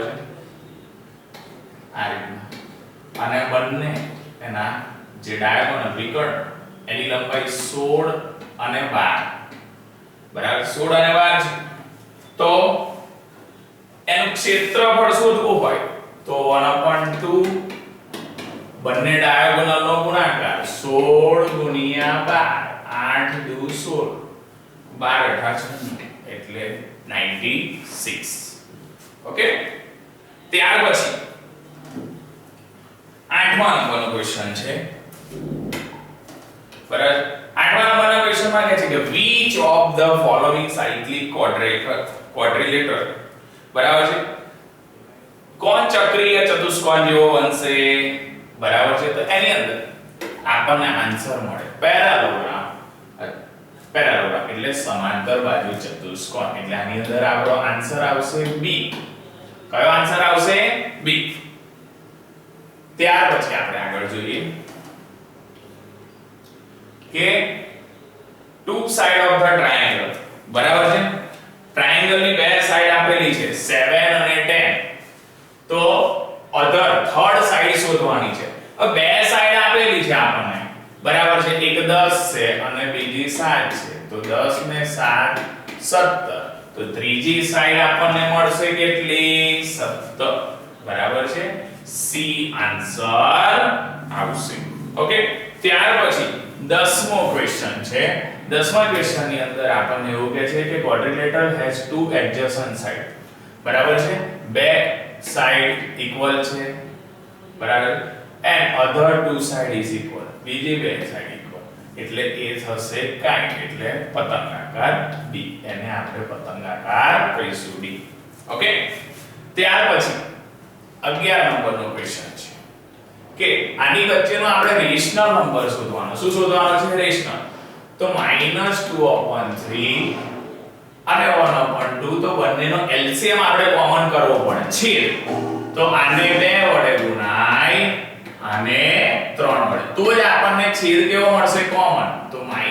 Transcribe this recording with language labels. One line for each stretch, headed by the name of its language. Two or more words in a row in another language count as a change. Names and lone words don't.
Gujarati: છે આ રીતના અને બંને એના જે diagonal વિકર્ણ એની લંબાઈ 16 અને 12 બરાબર 16 અને 12 છે તો એનું ક્ષેત્રફળ શોધવું હોય તો 1/2 બંને ડાયાગોનલ નો ગુણાકાર 16 ગુણ્યા 12 8 દુ 16 12 18 એટલે 96. ઓકે ત્યાર પછી 8મા નંબરનો ક્વેશ્ચન છે બરાબર 8મા નંબરના ક્વેશ્ચનમાં કહે છે કે
English: which of the following cyclic quadrilateral
Gujarati: બરાબર છે કોણ ચક્રીય ચતુષ્કોણ જેવો બનશે બરાબર છે તો એની અંદર આપણને આન્સર મળે પેરાલોગ્રામ એટલે સમાંતર બાજુ ચતુષ્કોણ એટલે આની અંદર આપણો આન્સર આવશે બી કયો આન્સર આવશે બી ત્યાર પછી આપણે આગળ જોઈએ કે
English: two side of the triangle
Gujarati: બરાબર છે ટ્રાયેંગલ ની બે સાઈડ આપેલી છે 7 અને 10 તો
English: other third side
Gujarati: શોધવાની છે હવે બે સાઈડ આપેલી છે આપણને બરાબર છે એક 10 છે અને બીજી 7 છે તો 10 ને 7 17 તો ત્રીજી સાઈડ આપણને મળશે કેટલી 17 બરાબર છે સી આન્સર આવશે. ઓકે ત્યાર પછી 10મો ક્વેશ્ચન છે 10મા ક્વેશ્ચન ની અંદર આપણને એવું કહે છે કે
English: quadrilateral has two adjacent side
Gujarati: બરાબર છે બે
English: side equal
Gujarati: છે બરાબર
English: and other two side is equal
Gujarati: બીજી બે
English: side equal
Gujarati: એટલે એ થશે કાઈટ એટલે પતંગાકાર ડી એને આપણે પતંગાકાર કહીશું ડી. ઓકે ત્યાર પછી 11 નંબરનો ક્વેશ્ચન છે કે આની વચ્ચેનો આપણે
English: rational number
Gujarati: શોધવાનો શું શોધવાનો છે રેશનલ તો -2/3 અને 1/2 તો બંનેનો LCM આપણે કોમન કરવો પડે છેદ તો આને 2 વડે ગુણાય અને 3 વડે તો જ આપણને છેદ કેવો મળશે કોમન તો